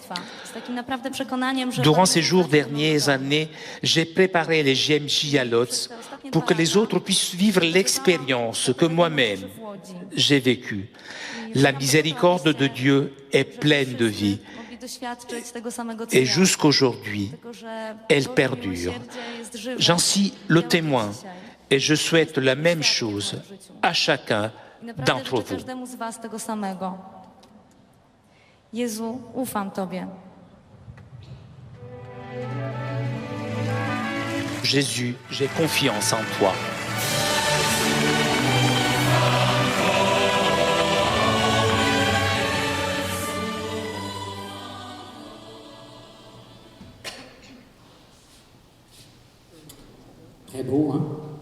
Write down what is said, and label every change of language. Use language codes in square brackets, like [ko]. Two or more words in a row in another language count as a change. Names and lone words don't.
[fr] Durant ces jours dernières années, j'ai préparé les GMJ à Lodz pour que les autres puissent vivre l'expérience que moi-même j'ai vécue. La miséricorde de Dieu est pleine de vie et jusqu'aujourd'hui, elle perdure. J'en suis le témoin et je souhaite la même chose à chacun d'entre vous. [pl] Jezu, ufam Tobie. [fr] Jésus, j'ai confiance en toi. Très beau, hein?